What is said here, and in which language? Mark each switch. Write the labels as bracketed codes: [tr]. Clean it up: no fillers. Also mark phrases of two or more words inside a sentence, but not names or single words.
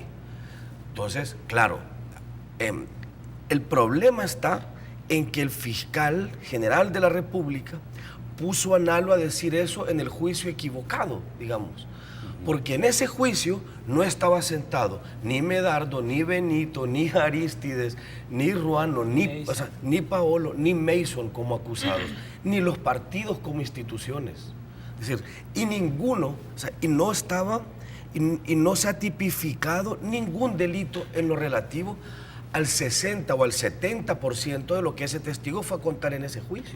[es] Entonces, claro, el problema está en que el fiscal general de la República puso a Nalo a decir eso en el juicio equivocado, digamos. Porque en ese juicio no estaba sentado ni Medardo, ni Benito, ni Arístides, ni Ruano, ni Paolo, ni Mason como acusados, ni los partidos como instituciones. Es decir, y ninguno, y no estaba, y no se ha tipificado ningún delito en lo relativo al 60 o al 70% de lo que ese testigo fue a contar en ese juicio.